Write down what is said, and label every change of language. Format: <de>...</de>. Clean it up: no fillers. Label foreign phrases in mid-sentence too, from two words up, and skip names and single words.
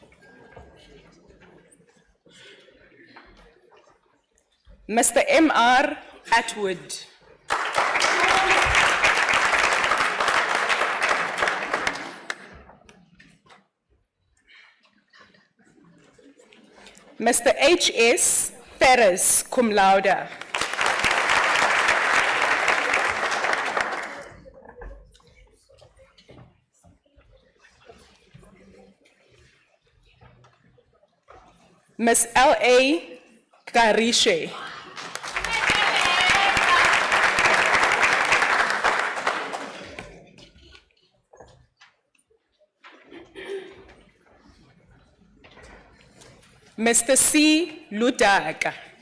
<en>Mr. M.R. Atwood. Mr. H.S. Perez,</en> <la>cum laude.</la> <en>Ms. L.A. Garishe. Mr. C. Ludaga.</en>